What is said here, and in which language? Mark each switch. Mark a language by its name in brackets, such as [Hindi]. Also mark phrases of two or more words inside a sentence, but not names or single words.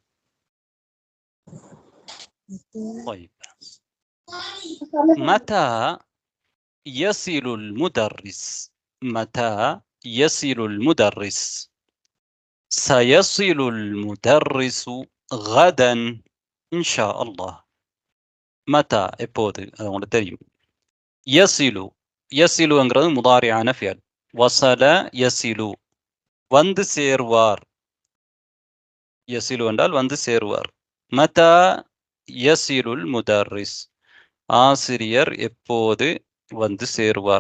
[Arabic] طيب. متى يصل المدرس؟ متى يصل المدرس؟ سيصل المدرس غدا إن شاء الله. [Tamil] متى எப்போது அது உங்களுக்கு தெரியும். யசிலு யசிலுங்கிறது முதாரியான ஃபியல். [Arabic] وصل يصل [Tamil] வந்து சேர்வார். யசிலு என்றால் வந்து சேர்வார். [Arabic] متى يصل المدرس [Tamil] ஆசிரியர் எப்போது வந்து சேருவார்.